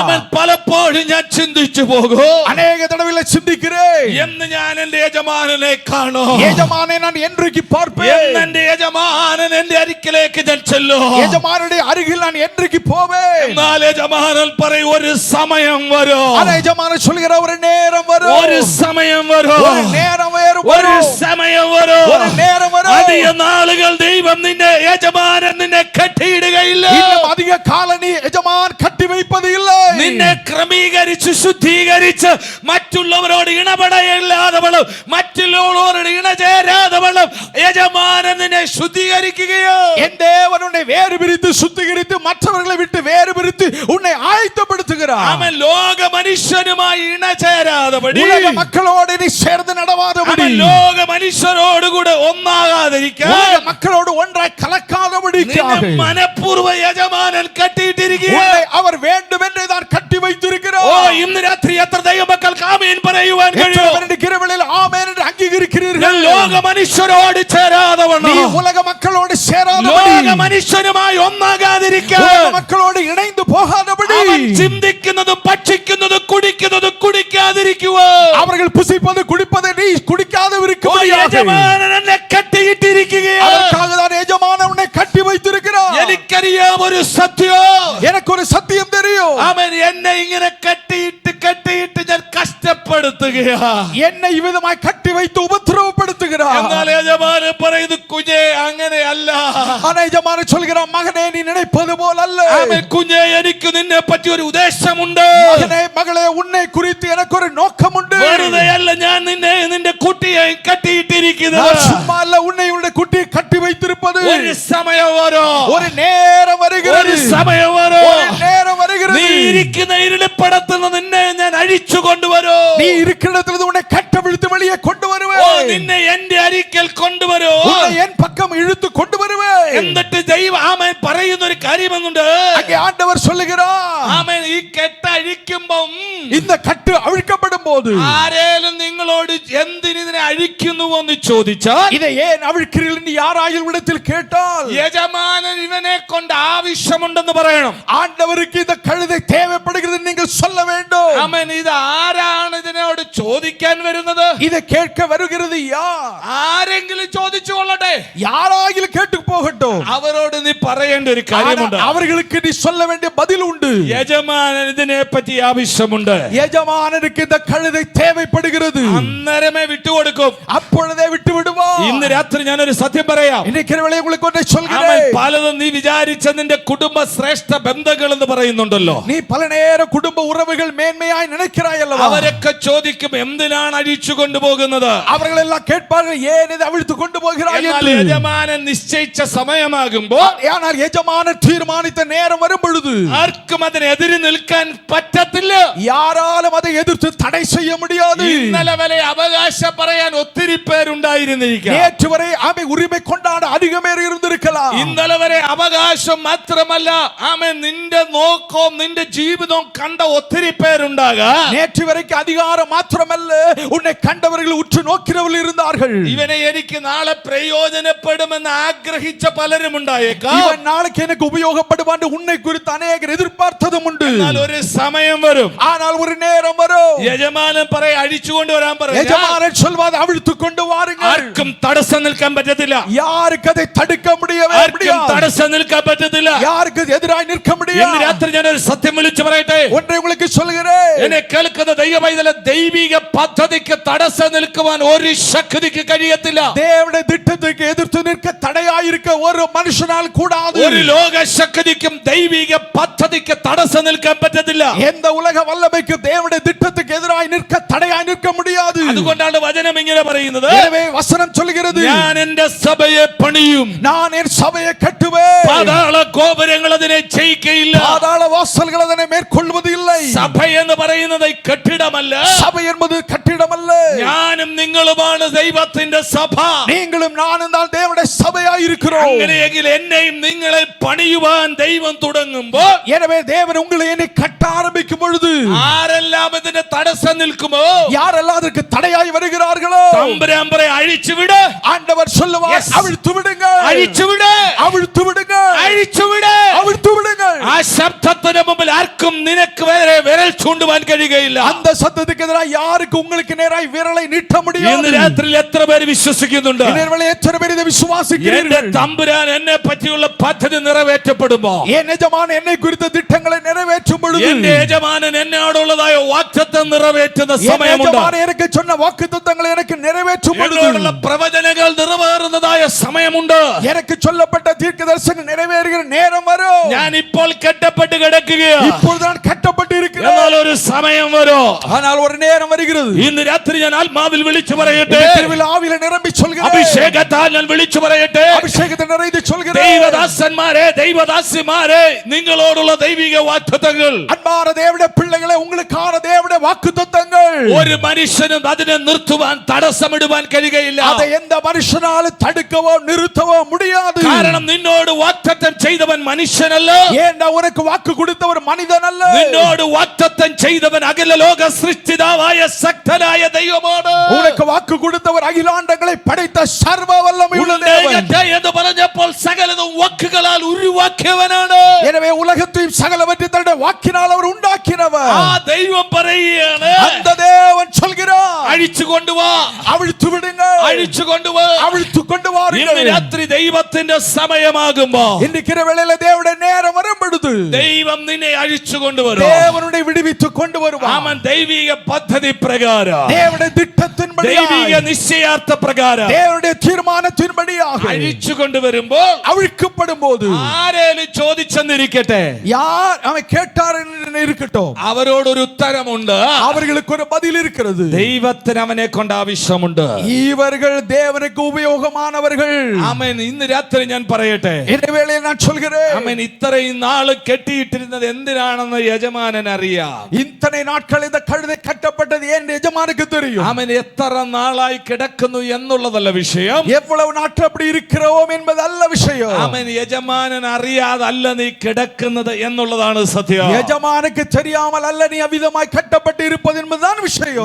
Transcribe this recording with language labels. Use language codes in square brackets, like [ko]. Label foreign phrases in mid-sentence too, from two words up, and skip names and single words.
[ml] അവൻ പലപ്പോഴും ഞാൻ ചിന്തിച്ചു പോകും, [ta] அநேக தடவை சிந்திக்கிறேன், [ml] എന്ന് ഞാൻ എന്റെ യജമാനനെ കാണും, [ta] எஜமானை நான் என்றைக்கு பார்ப்பேன், [ml] എന്ന് എന്റെ യജമാനൻ എന്റെ അരികിലേക്ക് ഞാൻ ചെല്ലും, [ta] எஜமானுடைய அருகில் நான் என்றைக்கு போவேன். [ml] എന്നാൽ യജമാനൻ പറയും ഒരു സമയം വരും, [ta] ஆனா எஜமானன் சொல்கிற ஒரு நேரம் வரும், [ml] ഒരു സമയം വരും, [ta] ஒரு நேரம் வரும், [ml] ഒരു സമയം വരും, [ta] ஒரு நேரம் வரும். [ml] അധിക നാളുകൾ ദൈവം നിന്നെ യജമാനൻ നിന്നെ കെട്ടിയിടുകയില്ല. [ta] இன்னும் அதிக கால நீ எஜமான் கட்டி வைப்பது இல்லை. [ml] നിന്നെ ക്രമീകരിച്ച് ശുദ്ധീകരിച്ച് മറ്റുള്ളവരോട് ഇടപെടയില്ലാതവളും മറ്റുള്ളവരോട് ഇണചേരാതവളും യജമാനൻ നിന്നെ ശുദ്ധീകരിക്കുകയോ. [ta] என் தேவன் உன்னை வேறு பிரித்து சுத்திகரித்து மற்றவர்களை விட்டு வேறு பிரித்து உன்னை ஆயத்தப்படுத்துகிறார். [ml] അവൻ ലോക മനുഷ്യനുമായി ഇണചേരാതപടി, [ta] உலக மக்களோடு நீ சேர்ந்து நடவாதபடி, [ml] അവൻ ലോക മനുഷ്യരോടുകൂടെ ഒന്നാകാതിരിക്കാൻ, [ta] உலக மக்களோடு ஒன்றாய் கலக்காதபடிக்காக [ml] മനഃപൂർവ്വ യജമാനൻ കെട്ടിയിട്ടിരിക്കുക. [ta] உன்னை அவர் வேண்டும் என்றே தான் கட்டி வைத்திருக்கிறார். [ml] ഓ, ഇന്ന് രാത്രി എത്ര ദൈവമക്കൾക്ക് ആമേൻ പറയുവാൻ കഴിയും? [ta] கிருபையில் ஆமென் என்று அங்கீகரிக்கிறீர்கள். [ml] ലോക മനുഷ്യരോട് ചേരാതവണ്ണം, [ta] நீ உலக மக்களோடு சேராதபடி, [ml] ലോക മനുഷ്യനുമായി ഒന്നാകാതിരിക്കാൻ, [ta] உலக மக்களோடு இணைந்து போகாதபடி, [ml] അവൻ ചിന്തിക്കുന്നതും ഭക്ഷിക്കുന്നതും കുടിക്കുന്നതും കുടിക്കാതിരിക്കുക. [ta] அவர்கள் புசிப்பது குடிப்பதை நீ குடிக்காத [ml] യജമാനൻ എന്നെ കെട്ടിയിട്ടിരിക്കുകയാണ്. [ta] அதற்காக தான் எஜமானன் உன்னை கட்டி வைத்திருக்கிறார். [ml] എനിക്കറിയാം ഒരു സത്യം, [ta] எனக்கு ஒரு சத்தியம் தெரியும். [ml] അവൻ എന്നെ ഇങ്ങനെ കെട്ടിയിട്ട് ഞാൻ കഷ്ടപ്പെടുത്തുകയാ. [ta] என்னை இவ்விதமாய் கட்டி வைத்து உபத்திரவப்படுத்துகிறார். [ml] എന്നാൽ യജമാനൻ പറയുന്നു, കുഞ്ഞേ അങ്ങനെയല്ല. [ta] ஆனா எஜமானன் சொல்கிறார், மகனே நீ நினைப்பது போல் அல்ல. [ml] ആമേൻ. കുഞ്ഞേ, എനിക്ക് നിന്നെ പറ്റി ഒരു ഉദ്ദേശമുണ്ട്. [ta] மகனே மகளே, உன்னை குறித்து எனக்கு ஒரு நோக்கம் உண்டு. [ml] വെറുതെ അല്ല ഞാൻ നിന്റെ കുട്ടിയെ കെട്ടിയിട്ടിരിക്കുന്നത്. [ta] நான் சும்மா அல்ல உன்னை உன்னுடைய குட்டியை கட்டி வைத்திருப்பது. [ml] ഒരു സമയം വരും, [ta] ஒரு நேரம் வருகிறது, [ml] ഒരു സമയം വരും, [ta] ஒரு நேரம் வருகிறது. [ml] നീ ഇരിക്കുന്ന ഇരുളിപ്പടത്തിൽ നിന്ന് നിന്നെ ഞാൻ അഴിച്ചു കൊണ്ടുവരും. [ta] நீ இருக்கிற இடத்துல உன்னை கட்டவிழ்த்து வெளியே கொண்டு [ml] ഓ, [ta] வருவேன். [ml] നിന്നെ എന്റെ അരിക്കൽ കൊണ്ടുവരും. [ta] உன்னை என் பக்கம் இழுத்து கொண்டு வருவேன். [ml] എന്നിട്ട് ദൈവം ആമേൻ പറയുന്ന ഒരു കാര്യമെന്നുണ്ട്. [ta] அங்கே ஆண்டவர் சொல்லுகிறார், [ml] ആമേൻ, ഈ കെട്ട് അഴിക്കുമ്പം [ta] இந்த கட்டு அவிழ்க்கப்படும் போது [ml] ആരേലും നിങ്ങളോട് എന്തിനെ അഴിക്കുന്നു എന്ന് ചോദിച്ചാൽ, [ta] இதை ஏன் அவிழ்க்கிறீர்கள் என்று யாராயில் விடத்தில் கேட்டால், [ml] യജമാനൻ ഇവനെ കൊണ്ട് ആവശ്യമുണ്ടെന്ന് പറയണം. [ta] ஆண்டவருக்கு இந்த கழுதை தேவைப்படுகிறது நீங்கள் சொல்ல வேண்டும். [ml] ആമേൻ. ഇത് ആരാണ് ഇതിനോട് ചോദിക്കാൻ വരുന്നത്? [ta] இதை கேட்க வருகிறது யார்? [ml] ആരെങ്കിലും ചോദിച്ചു കൊള്ളട്ടെ, [ta] யாராயிலும் கேட்டு போகட்டும். [ml] അവരോട് നീ പറയേണ്ട ഒരു കാര്യമുണ്ട്. [ta] அவர்களுக்கு நீ சொல்ல வேண்டிய பதில் உண்டு. [ml] യജമാനൻ ഇതിനെ പറ്റി ആവശ്യമുണ്ട്. [ta] எஜமானனுக்கு இந்த கழுதை தேவைப்படுகிறது. [ml] അന്നേരമേ വിട്ടുകൊടുക്കും. [ta] அப்பொழுதே விட்டு விடுவார். [ml] ഇന്ന് രാത്രി ഞാനൊരു സത്യം പറയാം. [ta] இன்னைக்கு இரவிலே உங்களுக்கு ஒன்றை [ml] ആമേൻ. [ta] சொல்கிறேன். [ml] പലതും നീ വിചാരിച്ച നിന്റെ കുടുംബ ശ്രേഷ്ഠ ബന്ധങ്ങൾ എന്ന് പറയുന്നുണ്ടല്ലോ. [ta] நீ பல நேர குடும்ப உறவுகள் மேன்மையாய் நினைக்கிறாய் அல்லவா? [ml] അവരൊക്കെ ചോദിക്കും, എന്തിനാണ് അഴിച്ചു കൊണ്ടുപോകുന്നത്? [ta] அவர்கள் எல்லாம் கேட்பார்கள், ஏன் இதை அவிழ்த்து கொண்டு போகிறாய் [ml] എന്നാൽ [ta] என்று. [ml] യജമാനൻ നിശ്ചയിച്ച സമയമാകുമ്പോൾ, [ta] ஆனால் எஜமானன் தீர்மானித்த நேரம் வரும் பொழுது [ml] ആർക്കും അതിനെതിരെ നിൽക്കാൻ പറ്റത്തില്ല. [ta] யாராலும் அதை எதிர்த்து தடை செய்ய முடியாது. [ml] ഇന്നലെ വരെ അവകാശം പറയാൻ ഒത്തിരി പേരുണ്ടായിരുന്നിരിക്കാം. [ta] நேற்று வரை ஆமை உரிமை கொண்டாட அதிக பேர் இருந்திருக்கலாம். [ml] ഇന്നലെ വരെ അവകാശം മാത്രമല്ല, ആമേൻ, നിന്റെ നോക്കവും നിന്റെ ജീവിതവും കണ്ട ഒത്തിരി പേരുണ്ടാകാം. [ta] நேற்று வரைக்கும் அதிகாரம் மாத்திரமல்ல, உன்னை கண்டவர்கள் உற்று நோக்கிறவர்கள் இருந்தார்கள். [ml] ഇവനെ എനിക്ക് നാളെ പ്രയോജനപ്പെടുമെന്ന് ആഗ്രഹിച്ച പലരും ഉണ്ടായേക്കാം. [ta] இவன் நாளைக்கு எனக்கு உபயோகப்படுவான் உன்னை குறித்து அநேகர் எதிர்பார்த்ததும் உண்டு. [ml] എന്നാൽ ഒരു സമയം വരും, [ta] ஆனால் ஒரு நேரம் வரும், [ml] യജമാനൻ പറയും അഴിച്ചു കൊണ്ടുവരാൻ പറയും. [ta] எஜமானன் சொல்வார், அவிழ்த்து கொண்டு வாருங்கள். [ml] ആർക്കും തടസ്സം നിൽക്കാൻ പറ്റത്തില്ല. [ta] யாருக்கு அதை தடுக்க முடியவே [ml] ആർക്കും [ta] முடியாது. [ml] തടസ്സം നിൽക്കാൻ പറ്റത്തില്ല. [ta] யாருக்கு எதிராய் நிற்க [ml] ഇന്ന് [ta] முடியாது. [ml] രാത്രി ഞാൻ ഒരു സത്യം വിളിച്ചു പറയട്ടെ. [ta] ஒன்றை உங்களுக்கு சொல்கிறேன். [ml] എന്നെ കേൾക്കുന്ന ദൈവമൈതലെ, ദൈവിക പദ്ധതിക്ക് തടസ്സം നിൽക്കുവാൻ ഒരു ശക്തിക്ക് കഴിയത്തില്ല. [ta] தேவனுடைய திட்டத்துக்கு எதிர்த்து நிற்க தடையாய் இருக்க ஒரு மனுஷனால் கூடாது. [ml] ഒരു ലോക ശക്തിക്കും ദൈവിക പദ്ധതിക്ക് തടസ്സം നിൽക്കാൻ പറ്റത്തില്ല. [ta] எந்த உலக வல்லமைக்கு தேவனுடைய திட்டத்துக்கு எதிராய் நிற்க தடையாய் நிற்க முடியாது. [ml] അതുകൊണ്ടാണ് വചനം ഇങ്ങനെ പറയുന്നത്, [ta] எனவே வசனம் சொல்கிறது, [ml] ഞാൻ എന്റെ സഭയെ പണിയും, [ta] நான் என் சபையை கட்டுவேன், [ml] പാതാള ഗോപുരങ്ങൾ അതിനെ ജയിക്കയില്ല. [ta] பாதாள வாசல்கள் அதனை மேற்கொள்வது இல்லை. [ml] സഭ എന്ന് പറയുന്നത് കെട്ടിടമല്ല, [ta] சபை என்பது கட்டிடம் அல்ல. [ml] ഞാനും നിങ്ങളുമാണ് ദൈവത്തിന്റെ സഭ. [ta] நீங்களும் நானும் தான் தேவனுடைய சபையாய் இருக்கிறோம். [ml] അങ്ങനെയെങ്കിൽ എന്നെയും നിങ്ങളെ പണിയുവാൻ ദൈവം തുടങ്ങുമ്പോൾ, [ta] எனவே தேவன் உங்களை என்னை கட்ட ஆரம்பிக்கும் பொழுது [ml] ആരെല്ലാം ഇതിന് തടസ്സം നിൽക്കുമോ, [ta] யாரெல்லாம் அதற்கு தடையாய் வருகிறார்களோ [ml] തമ്പുരാൻ പറയും, അഴിച്ചുവിട്, [ta] ஆண்டவர் சொல்லுவார், Yes. அவிழ்த்து விடுங்கள், [ml] അഴിച്ചുവിട്, [ta] அவிழ்த்து விடுங்கள், [ml] അഴിച്ചുവിട്. [ta] அவிழ்த்து விடுங்கள். [ml] ആ ശബ്ദത്തിന് മുമ്പിൽ ആർക്കും നിനക്ക് വരെ വിരൽ ചൂണ്ടുവാൻ കഴിയുകയില്ല. [ta] அந்த சத்தத்துக்கு எதிராக யாருக்கு உங்களுக்கு நேராய் விரலை நீட்ட [ml] ഇന്ന് [ta] முடியாது. [ml] രാത്രിയിൽ എത്ര പേര് വിശ്വസിക്കുന്നുണ്ട്, [ta] இவர்களை எத்தனை பேர் இதை [ml] എന്റെ [ta] விசுவாசிக்கிறீர்கள்? [ml] തമ്പുരാൻ എന്നെ പറ്റിയുള്ള പദ്ധതി നിറവേറ്റപ്പെടുമ്പോ, [ta] என் எஜமான் என்னை குறித்த திட்டங்களை நிறைவேற்றும் பொழுது, [ml] എന്റെ യജമാനൻ എന്നോടുള്ളതായ വാഗ്ദത്തം നിറവേറ്റുന്ന [ta] என் [ml] സമയമുണ്ട്. [ta] எஜமான் எனக்கு சொன்ன வாக்குத்தத்தங்களை எனக்கு நிறைவேற்றும் பொழுது, [ml] എന്നോടുള്ള പ്രവചനങ്ങൾ നിറവേറുന്നതായ സമയമുണ്ട്. [ta] எனக்கு சொல்லப்பட்ட தீர்க்கதரிசனம் நிறைவேறுகிற நேரம் வரும். [ml] ഞാൻ ഇപ്പോൾ കെട്ടപ്പെട്ട് കിടക്കുകയാണ്, [ta] இப்பொழுது நான் கட்டப்பட்டு இருக்கிறேன். [ml] എന്നാൽ ഒരു സമയം വരും. [ta] ஆனால் ஒரு நேரம் வருகிறது. [ml] ഇന്ന് രാത്രി ഞാൻ ആത്മാവിൽ വിളിച്ചു പറയട്ടെ, [ta] திருவில் ஆவியில நிரம்பி சொல்கிறேன், [ml] അഭിഷേകത്താൽ ഞാൻ വിളിച്ചു പറയട്ടെ, [ta] அபிஷேகத்தை நிறைந்து சொல்கிறேன், [ml] ദൈവദാസന്മാരെ, ദൈവദാസിമാരെ, നിങ്ങളോടുള്ള ദൈവിക വാഗ്ദത്തങ്ങൾ [ta] அன்பான தேவனுடைய பிள்ளைகளே, உங்களுக்கான தேவனுடைய வாக்குத்தத்தங்கள் [ml] ഒരു മനുഷ്യനും അതിനെ നിർത്തുവാൻ തടസ്സമിടുവാൻ കഴിയുകയില്ല. [ta] அதை எந்த மனுஷனாலும் தடுக்கவோ நிறுத்தவோ முடியாது. [ml] കാരണം നിന്നോട് വാഗ്ദത്തം ചെയ്തവൻ മനുഷ്യനല്ല, [ta] ஏண்டா உனக்கு வாக்கு கொடுத்தவர் மனிதன் அல்ல. [ml] നിന്നോട് വാഗ്ദത്തം ചെയ്തവൻ അഖില ലോക സൃഷ്ടിതാവായ ശക്തനായ ദൈവമാണ്. [ta] உனக்கு வாக்கு கொடுத்தவர் அகிலாண்டங்களை படைத்த சர்வ வல்லமை உள்ள தேவன். [ml] ഉണ്ടേകട്ടെ എന്ന് പറഞ്ഞപ്പോൾ സകലതും വാക്കുകളാൽ ഉരുവാക്കിയവനാണ്. [ta] எனவே உலகத்தையும் சகலவற்றையும் தன்னுடைய வாக்கினால் அவர் உண்டாக்கினவர். [ml] ആ ദൈവം പറയുകയാണ്, [ta] அந்த தேவன் சொல்கிறார், [ml] അഴിച്ചു കൊണ്ടുവാ, [ta] அவிழ்த்து விடுங்கள், [ml] അഴിച്ചു കൊണ്ടുവാ. [ta] அவிழ்த்து கொண்டு [ml] ഇന്ന് [ta] வாருங்கள். [ml] രാത്രി ദൈവത്തിന്റെ സമയമാകുമ്പോ, [ta] இன்றைக்கு வேளையில தேவனுடைய நேரம் வரும் பொழுது [ml] ദൈവം നിന്നെ അഴിച്ചു കൊണ്ടുവരും. [ta] தேவனுடைய விடுவித்து கொண்டு வருவார். [ml] അവൻ ദൈവിക പദ്ധതി പ്രകാരം, [ta] தேவனுடைய திட்டத்தின்படி, [ml] ദൈവിക നിശ്ചയാർത്ഥ പ്രകാരം [ta] தேவனுடைய தீர்மானத்தின்படியாக [ml] അഴിച്ചു കൊണ്ടുവരുമ്പോൾ, [ta] அவிழ்க்கப்படும் போது [ml] ആരേലും ചോദിച്ചെന്നിരിക്കട്ടെ, [ta] யார் அவன் கேட்டார் என்று இருக்கட்டும், [ml] അവരോടൊരു ഉത്തരമുണ്ട്. [ta] அவர்களுக்கு ஒரு பதில் இருக்கிறது. [ml] ദൈവത്തിന് അവനെ കൊണ്ട് ആവശ്യമുണ്ട്. [ta] இவர்கள் தேவனுக்கு உபயோகமானவர்கள். [ml] ആമേൻ. ഇന്ന് രാത്രി ഞാൻ പറയട്ടെ, [ta] இந்த வேளையில் நான் சொல்கிறேன், [ml] ആമേൻ, ഇത്രയും നാള് കെട്ടിയിട്ടിരുന്നത് എന്തിനാണെന്ന് യജമാനൻ അറിയാം. [ta] இத்தனை நாட்கள் இந்த கழுதை கட்டப்பட்டது என் எஜமானுக்கு தெரியும். [ml] ആമേൻ. എത്ര നാളായി കിടക്കുന്നു എന്നുള്ളതല്ല വിഷയം. [ta] எவ்வளவு நாட்கள் அப்படி இருக்கிறோம் என்பது அல்ல விஷயம். [ml] ആമേൻ. യജമാനൻ അറിയാതല്ല നീ കിടക്കുന്നത് എന്നുള്ളതാണ് സത്യം. [ta] எஜமானுக்கு தெரியாமல் அல்ல நீ அவ்விதமாய் கட்டப்பட்டு இருப்பது என்பதுதான் விஷயம்.